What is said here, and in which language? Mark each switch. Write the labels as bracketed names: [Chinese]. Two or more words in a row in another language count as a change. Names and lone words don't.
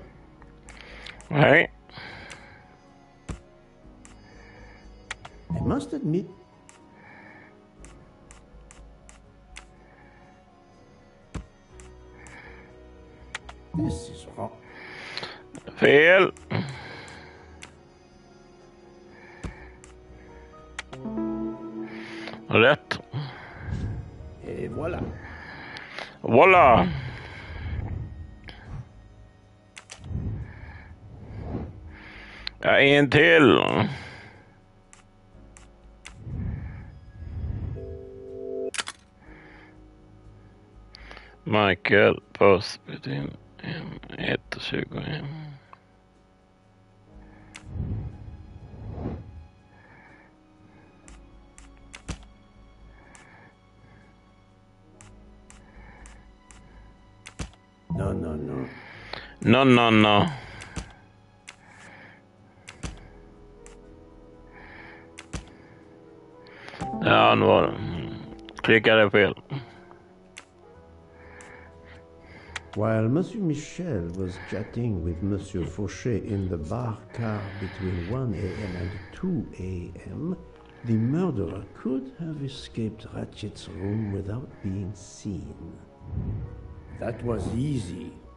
[Swedish] Nej. [English] I must admit... This is wrong. [Swedish] Fel. Rätt. [French] Et voilà. Voila. [Swedish] Ja, en till. Michael Postbudin 1:21. [English] No, no, no. No, no, no. [Swedish] Ja, nu var det. Klickade fel. [English] While Monsieur Michel was chatting with Monsieur Fauchet in the bar car between 1 a.m. and 2 a.m., the murderer could have escaped Ratchet's room without being seen. That was easy.